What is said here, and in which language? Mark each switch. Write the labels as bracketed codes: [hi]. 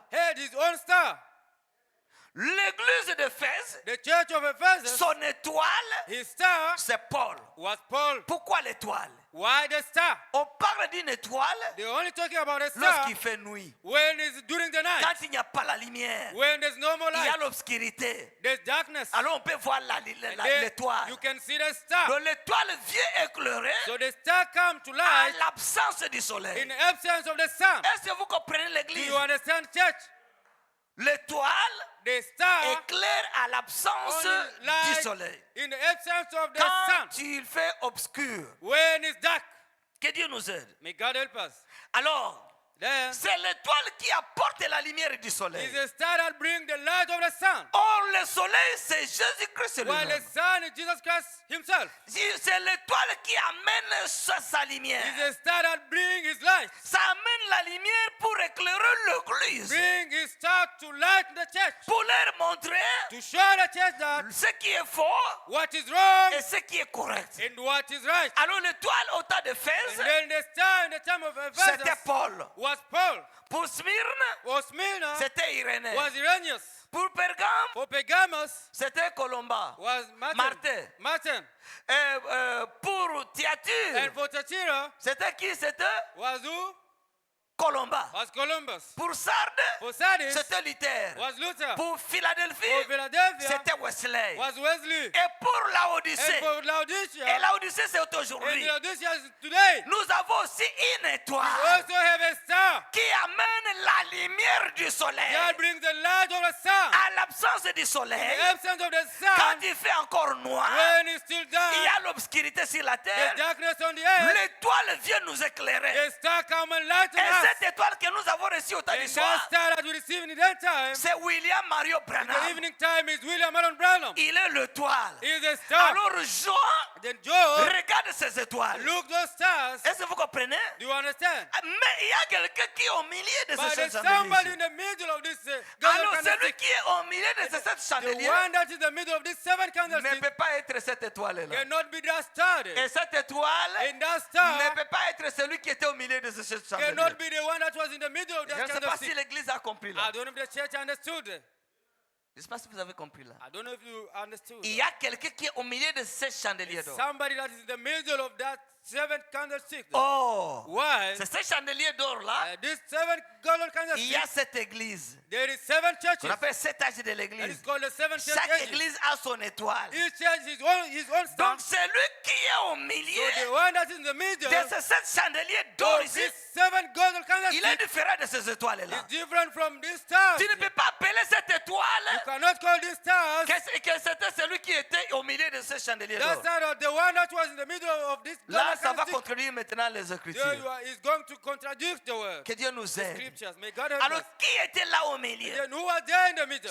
[en] had his own star. [fr] L'église d'Éphèse, [en] The church of Ephesus, [fr] son étoile, [en] his star [fr] c'est Paul. [en] was Paul. [fr] Pourquoi l'étoile? [en] Why the star? [fr] On parle d'une étoile [en] They're only talking about a star [fr] lorsqu'il fait nuit. [en] when it's during the night, [fr] Quand il n'y a pas la lumière, [en] when there's no more [fr] il y a [en] light, [fr] l'obscurité. [en] there's darkness. [fr] Alors on peut voir [en] And then [fr] l'étoile. [en] you can see the star. [fr] Donc l'étoile vient éclairer [en] So the star comes to [fr] à [en] light [fr] l'absence du soleil. [en] in the absence of the sun. [fr] Est-ce que vous comprenez [en] Do [fr] l'église? [en] you understand, church? [fr] L'étoile [en] The star [fr] éclaire à l'absence [en] only [fr] du [en] light [fr] soleil. [en] in the absence of the [fr] Quand [en] sun. [fr] il fait obscur, [en] When it's dark, [fr] que Dieu nous aide. [en] may God help us. [fr] Alors, [en] Then [fr] c'est l'étoile qui apporte la lumière du soleil. [en] is a star that brings the light of the sun. [fr] Or, le soleil, c'est Jésus-Christ [en] While the [fr] lui-même. [en] sun is Jesus Christ himself. [fr] C'est l'étoile qui amène sa lumière. [en] Is a star that brings his light. [fr] Ça amène la lumière pour éclairer l'église. [en] Bring his star to light the church. [fr] Pour leur montrer [en] To show the church that [fr] ce qui est faux [en] what is wrong [fr] et ce qui est correct. [en] and what is right. [fr] Alors l'étoile au temps [en] And [fr] d'Éphèse, [en] then the star in the time of [fr] c'était [en] Ephesus [fr] Paul. [en] was Paul. [fr] Pour Smyrne, [en] For Smyrna [fr] c'était Irénée. [en] was Irenaeus. [fr] Pour Pergame, [en] For Pergamos [fr] c'était Colomba. [en] was Martin. Martin. [fr] Et pour [en] And [fr] Thyatire, [en] for Thyatira [fr] c'était qui? C'était [en] was who? [fr] Colomba. [en] Was Columbus. [fr] Pour Sardes, [en] For Sardis [fr] c'était Luther. [en] was Luther. [fr] Pour [en] For [fr] Philadelphie, [en] Philadelphia [fr] c'était Wesley. [en] was Wesley. [fr] Et pour [en] And [fr] Laodicée, [en] for [fr] et [en] Laodicea, [fr] Laodicée c'est [en] and [fr] aujourd'hui, [en] Laodicea is today, [fr] nous avons aussi une [en] we [fr] étoile [en] also have a star [fr] qui amène la lumière du soleil. [en] that brings the light of the sun. [fr] À l'absence du [en] In [fr] soleil, [en] the absence of the [fr] quand [en] sun, [fr] il fait encore noir, [en] when it's still [fr] il y [en] dark, [fr] a l'obscurité sur la [en] the [fr] terre, [en] darkness on the earth, [fr] l'étoile vient nous éclairer. [en] the star come and lighten [fr] Et [en] us. [fr] cette étoile que nous avons reçue au temps [en] And [fr] du [en] that [fr] soir, [en] star that we receive in the daytime, [fr] c'est William Mario [en] the [fr] Branham. [en] evening time is William Allen Branham. [fr] Il est l'étoile. [en] He is a star. [fr] Alors Jean [en] then Job [fr] regarde ces étoiles. [en] looked those stars. [fr] Est-ce que vous comprenez? [en] Do you understand? [fr] Mais il y a quelqu'un qui est au milieu de [en] But [fr] ces [en] there's [fr] sept [en] somebody [fr] chandeliers. [en] in the middle of this golden [fr] Alors celui [en] candlestick. [fr] qui est au milieu de ces sept [en] The [fr] chandeliers [en] one that is in the middle of this seven [fr] ne [en] candlesticks [fr] peut pas être cette étoile-là. [en] cannot be that star. [fr] Et cette étoile [en] And that [fr] ne [en] star [fr] peut pas être celui qui était au milieu de ces sept chandeliers. [en] cannot be the one that was in the middle of [fr] Je [en] that [fr] ne sais pas si [en] candlestick. [fr] l'église a compris [en] I [fr] là. [en] don't know if the church understood. [fr] Je ne sais pas si vous avez compris là. [en] I don't know if you understood. [fr] Il y a quelqu'un qui est au milieu de ces chandeliers d'or. [en] Somebody that is in the middle of that seven candlestick. [fr] Oh, [en] Why? [fr] c'est ces chandeliers d'or là. [en] This seven golden [fr] Il y a [en] candlesticks. [fr] cette église. [en] There is seven [fr] On [en] churches. [fr] appelle cet âge de [en] That is [fr] l'église. [en] called the seven church [fr] Chaque [en] ages. [fr] église a son étoile. [en] Each church his own star. [fr] Donc celui qui est au [en] So [fr] milieu [en] the one that's in the middle [fr] de ces sept chandeliers d'or [en] of [fr] ici, [en] this seven golden [fr] il est [en] candlesticks [fr] différent de ces étoiles [en] is [fr] là. [en] different from this star. [fr] Tu ne peux pas appeler cette [en] You [fr] étoile [en] cannot call this stars [fr] que c'était celui qui était au milieu de ces chandeliers [en] that [fr] d'or. [en] star or the one that was in the middle of this [fr] Là, [en] golden [fr] ça va [en] candlestick. [fr] contredire maintenant les [en] There [fr] Écritures. [en] you are, is going to contradict the word. [fr] Que Dieu nous aide. [en] Scriptures. May God help [fr] Alors, [en] us. [fr] qui était là au milieu? [en] Then who was there in the middle?